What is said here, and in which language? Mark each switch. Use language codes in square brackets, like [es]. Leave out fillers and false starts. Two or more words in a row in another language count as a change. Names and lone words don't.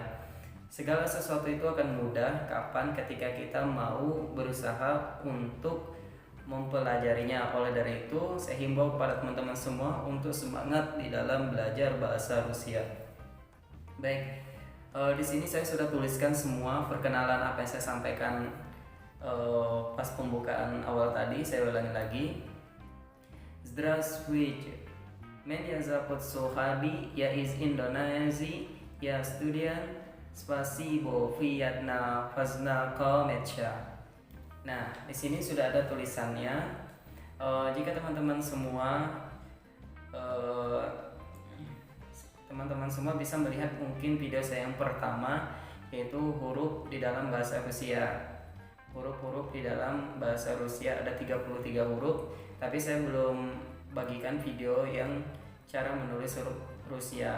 [id] Segala sesuatu itu akan mudah kapan ketika kita mau berusaha untuk mempelajarinya. Oleh dari itu, saya himbau kepada teman-teman semua untuk semangat di dalam belajar bahasa Rusia. Baik, di sini saya sudah tuliskan semua perkenalan apa yang saya sampaikan pas pembukaan awal tadi. Saya ulangi lagi. [ru] Здравствуйте. Меня зовут Сухарди, я из Индонезии, я студент. Spasibo, приятно познакомиться. [id] Nah, di sini sudah ada tulisannya. Jika teman-teman semua bisa melihat mungkin video saya yang pertama yaitu huruf di dalam bahasa Rusia. Huruf-huruf di dalam bahasa Rusia ada 33 huruf, tapi saya belum bagikan video yang cara menulis huruf Rusia.